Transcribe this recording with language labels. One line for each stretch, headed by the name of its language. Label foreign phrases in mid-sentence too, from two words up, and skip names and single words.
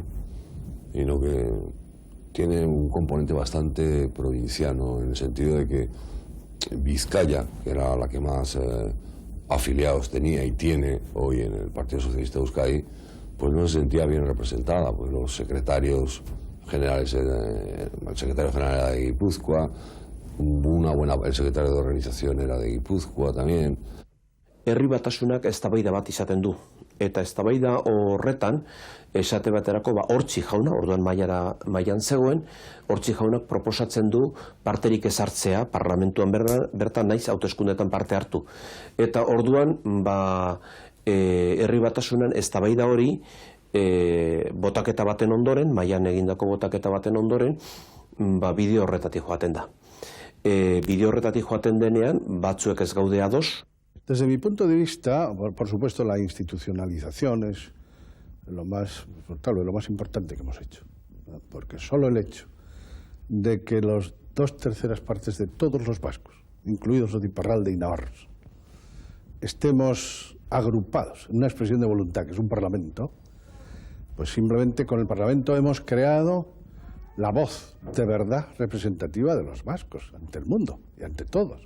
Spanish: Sino que tiene un componente bastante provinciano, en el sentido de que Vizcaya, que era la que más afiliados tenía y tiene hoy en el Partido Socialista de Euskadi, pues no se sentía bien representada, pues los secretarios generales, el secretario general era de Guipúzcoa, el secretario de organización era de Guipúzcoa también.
Basque: Herri Batasunak eztabaida bat izaten du, eta eztabaida horretan esate baterako Hortzi jauna, orduan mailan zegoen, Hortzi jaunak proposatzen du parterik ezartzea parlamentuan bertan naiz hauteskundeetan parte hartu. Eta orduan Herri Batasunan eztabaida hori botaketa baten ondoren, mailan egindako botaketa baten ondoren, bideo horretatik joaten da. Bideo horretatik joaten denean, batzuek ez gaude ados.
Spanish: Desde mi punto de vista, por supuesto, la institucionalización es lo más importante que hemos hecho, ¿no? Porque solo el hecho de que las 2/3 partes de todos los vascos, incluidos los de Iparralde y navarros, estemos agrupados en una expresión de voluntad, que es un parlamento, pues simplemente con el parlamento hemos creado la voz de verdad representativa de los vascos ante el mundo y ante todos.